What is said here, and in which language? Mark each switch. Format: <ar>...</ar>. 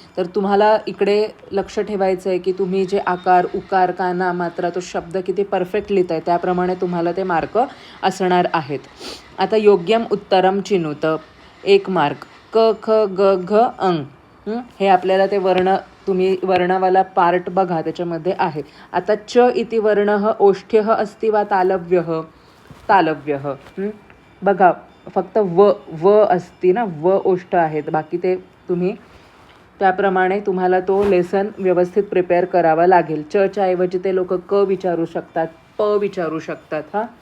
<mr>तर तुम्हाला इकडे लक्ष ठेवायचं आहे की तुम्ही जे आकार उकार काना मात्रा तो शब्द किती परफेक्ट लिहित आहे त्याप्रमाणे तुम्हाला ते मार्क असणार आहेत. आता</mr> <sa>योग्यम उत्तरम चिनुत</sa> <mr>1 मार्क. क ख ग घ अंग हे आपल्याला ते वर्ण, तुम्ही वर्णावाला पार्ट बघा त्याच्यामध्ये आहे.</mr> <sa>आता च इति वर्णः ओष्ठ्यः अस्ति वा तालव्यः.</sa> <mr>तालव्यः बघा, फक्त व असती ना, व ओष्ठ आहेत. बाकी ते तुम्ही त्याप्रमाणे तुम्हाला तो लेसन व्यवस्थित प्रिपेअर करावा लागेल. च्या ऐवजी ते लोक क विचारू शकतात, प विचारू शकतात.</mr>